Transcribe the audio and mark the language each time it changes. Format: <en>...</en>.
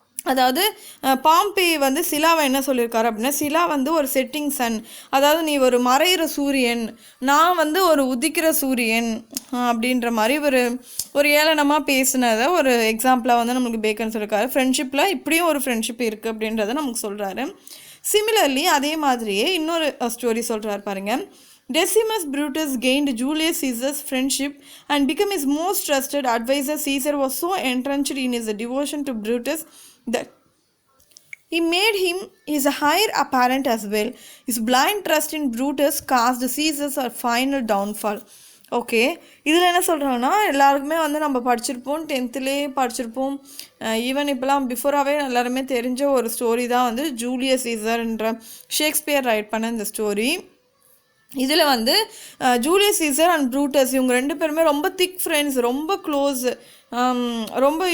<ta>அதாவது பாம்பே வந்து சிலாவை என்ன சொல்லியிருக்காரு அப்படின்னா, சிலா வந்து ஒரு செட்டிங் சன், அதாவது நீ ஒரு மறைகிற சூரியன், நான் வந்து ஒரு உதிக்கிற சூரியன் அப்படின்ற மாதிரி ஒரு ஏளனமாக பேசினதை ஒரு எக்ஸாம்பிளாக வந்து நம்மளுக்கு பேக்கன் சொல்லியிருக்காரு. ஃப்ரெண்ட்ஷிப்பில் இப்படியும் ஒரு ஃப்ரெண்ட்ஷிப் இருக்குது அப்படின்றத நமக்கு சொல்கிறாரு. சிமிலர்லி அதே மாதிரியே இன்னொரு ஸ்டோரி சொல்கிறார் பாருங்கள்.</ta> <en>Decimus Brutus gained Julius Caesar's friendship and became his most trusted advisor. Caesar was so entrenched in his devotion to Brutus that he made him his heir apparent as well. His blind trust in Brutus caused Caesar's final downfall.</en> <ta>Okay, இதில் என்ன சொல்கிறாங்கன்னா, எல்லாருக்குமே வந்து நம்ம படிச்சிருப்போம், 10th படிச்சிருப்போம், even இப்போலாம் பிஃபோராகவே எல்லாருமே தெரிஞ்ச ஒரு ஸ்டோரி தான் வந்து ஜூலியஸ் சீசர்ன்ற ஷேக்ஸ்பியர் ரைட் பண்ண இந்த ஸ்டோரி. இதில் வந்து ஜூலியஸ் சீசர் அண்ட் ப்ரூட்டஸ் இவங்க ரெண்டு பேருமே ரொம்ப திக் ஃப்ரெண்ட்ஸ், ரொம்ப க்ளோஸ், ரொம்ப.</ta>